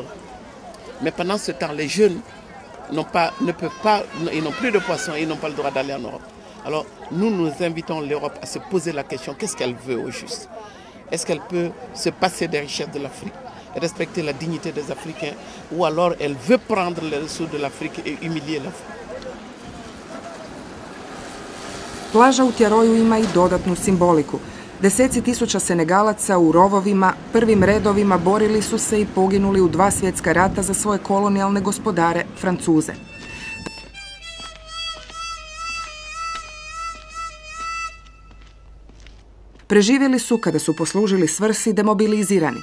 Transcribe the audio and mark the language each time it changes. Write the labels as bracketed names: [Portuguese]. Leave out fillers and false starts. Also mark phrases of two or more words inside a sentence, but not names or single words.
[French] Mais pendant ce temps, les jeunes ne peuvent pas, ils n'ont plus de poissons, ils n'ont pas le droit d'aller en Europe. Alors nous invitons l'Europe à se poser la question, qu'est-ce qu'elle veut au juste? Est-ce qu'elle peut se passer des richesses de l'Afrique, respecter la dignité des Africains, ou alors elle veut prendre les ressources de l'Afrique et humilier l'Afrique? [Croatian] Plaža u Tjaroju ima i dodatnu simboliku. Deseci tisuća Senegalaca u rovovima, prvim redovima borili su se i poginuli u 2 svjetska rata za svoje kolonijalne gospodare, Francuze. Preživjeli su kada su poslužili svrsi demobilizirani.